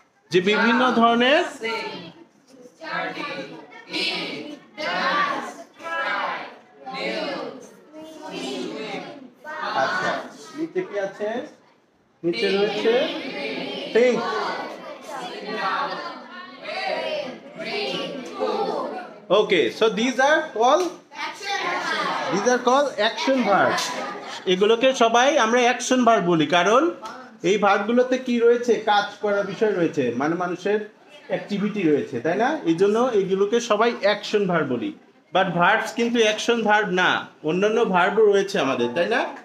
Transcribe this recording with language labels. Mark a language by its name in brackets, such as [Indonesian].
[Bangla] যে বিভিন্ন ধরনের আচ্ছা, নিচে কি আছে? নিচে রয়েছে think. [English] Okay, so these are called action verbs. [Bangla] এগুলোকে সবাই আমরা অ্যাকশন ভার্ব বলি, কারণ এই ভার্বগুলোতে কি রয়েছে? কাজ করার বিষয় রয়েছে, মানে মানুষের অ্যাক্টিভিটি রয়েছে, তাই না? এই জন্য এইগুলোকে সবাই অ্যাকশন ভার্ব বলি। বাট ভার্বস কিন্তু অ্যাকশন ভার্ব না, অন্যান্য ভার্বও রয়েছে আমাদের, তাই না?